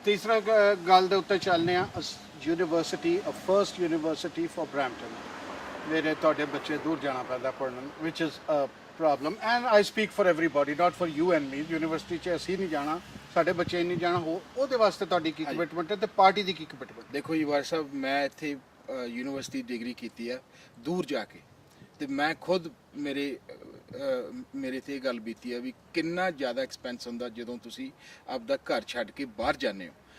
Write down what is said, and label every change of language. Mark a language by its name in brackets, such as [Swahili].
[Punjabi] ਤੀਸਰਾ ਗੱਲ ਦੇ ਉੱਤੇ ਚੱਲਨੇ ਆ, university, first university for Brampton. ਮੇਰੇ ਤੁਹਾਡੇ ਬੱਚੇ ਦੂਰ ਜਾਣਾ ਪੈਂਦਾ ਪੜ੍ਹਨ, [English] which is a problem and I speak for everybody, not for you and me. [Punjabi] University 'ਚ ਅਸੀਂ ਨਹੀਂ ਜਾਣਾ, ਸਾਡੇ ਬੱਚੇ ਨਹੀਂ ਜਾਣਾ, ਉਹਦੇ ਵਾਸਤੇ ਤੁਹਾਡੀ ਕੀ ਕਮਿਟਮੈਂਟ ਹੈ ਤੇ ਪਾਰਟੀ ਦੀ ਕੀ ਕਮਿਟਮੈਂਟ? ਦੇਖੋ ਜੀ ਵਾਰ ਸਾਹਿਬ, ਮੈਂ ਇੱਥੇ ਯੂਨੀਵਰਸਿਟੀ ਡਿਗਰੀ ਕੀਤੀ ਆ ਦੂਰ ਜਾ ਕੇ, ਤੇ ਮੈਂ ਖੁਦ ਮੇਰੇ ਤੇ ਇਹ ਗੱਲ ਬੀਤੀ ਆ ਵੀ ਕਿੰਨਾ ਜ਼ਿਆਦਾ ਐਕਸਪੈਂਸ ਹੁੰਦਾ ਜਦੋਂ ਤੁਸੀਂ ਆਪਦਾ ਘਰ ਛੱਡ ਕੇ ਬਾਹਰ ਜਾਂਦੇ ਹੋ।